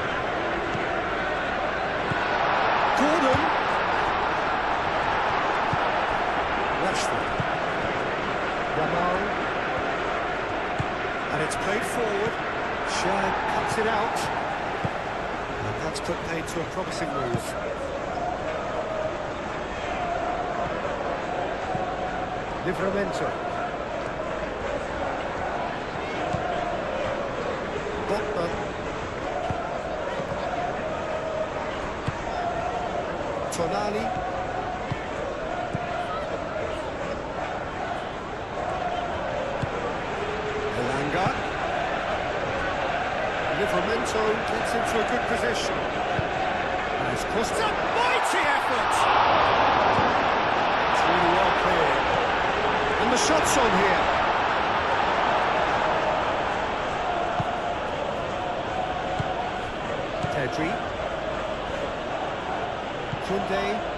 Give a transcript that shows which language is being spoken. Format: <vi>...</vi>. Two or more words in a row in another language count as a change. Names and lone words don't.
<en>Gordon. Rashford. Yamal. And it's played forward. Shad cuts it out. And that's put paid to a promising move. Livramento. Botman. Tonali. Elanga. Livramento gets into a good position. Has crossed a mighty effort! It's really well cleared. And the shot's on here. Pedri. Koundé.</en>